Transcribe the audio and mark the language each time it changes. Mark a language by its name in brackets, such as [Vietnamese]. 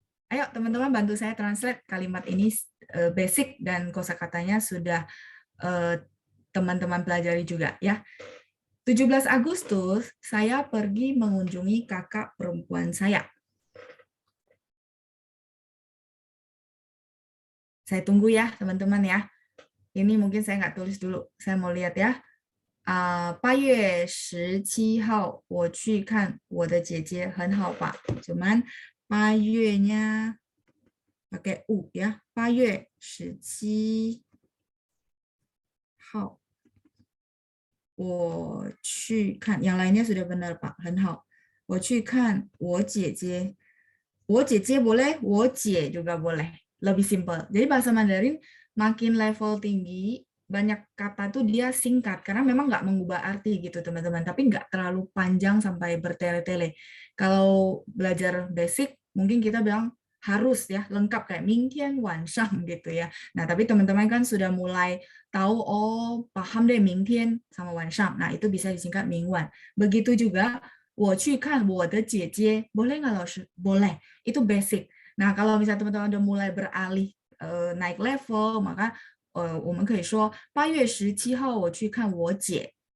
[Indonesian] Ayo teman-teman bantu saya translate kalimat ini, basic dan kosakatanya sudah teman-teman pelajari juga ya. 17 Agustus saya pergi mengunjungi kakak perempuan saya. Saya tunggu ya teman-teman ya. Ini mungkin saya nggak tulis dulu. Saya mau lihat ya. [Chinese] 8月17号我去看我的姐姐，很好吧？ [Indonesian] cuman 8月nya pakai u ya. [Chinese] 8月17号我去看, [Indonesian] yang lainnya sudah benar Pak, [Chinese] 很好。我去看我姐姐，我姐姐 boleh, 我姐 [Indonesian] juga boleh, lebih simple. Jadi bahasa Mandarin makin level tinggi, banyak kata tuh dia singkat karena memang nggak mengubah arti gitu teman-teman, tapi nggak terlalu panjang sampai bertele-tele. Kalau belajar basic mungkin kita bilang harus ya lengkap kayak 明天晚上 gitu ya. Nah tapi teman-teman kan sudah mulai tahu, oh paham deh 明天 sama 晚上. Nah itu bisa disingkat 明晚. Begitu juga [Chinese] 我去看我的姐姐, [Indonesian] boleh nggak老师? Boleh. Itu basic. Nah kalau misalnya teman-teman udah mulai beralih naik level, maka [Chinese] 我们可以说8月17号我去看我姐.